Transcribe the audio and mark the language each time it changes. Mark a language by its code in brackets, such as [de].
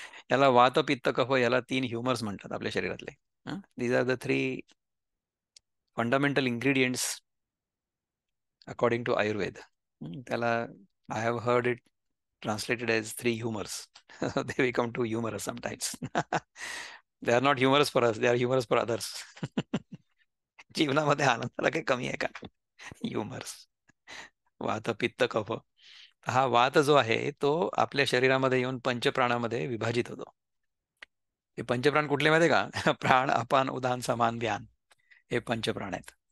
[mr] याला वात पित्त कफ याला 3 ह्युमर्स म्हणतात आपल्या शरीरातले. [en] These are the 3 fundamental ingredients according to Ayurveda. त्याला I have heard it translated as 3 humors. They become too humorous sometimes. They are not humorous for us, they are humorous for others. [mr] जीवनामध्ये आनंदाला काही कमी आहे का? ह्युमर्स. वात पित्त कफ. हा वात जो आहे तो आपल्या शरीरामध्ये येऊन पंचप्राणामध्ये विभाजित होतो. हे पंचप्राण कुठले माहिती आहे का? प्राण अपान उदान समान व्यान, हे पंचप्राण आहेत.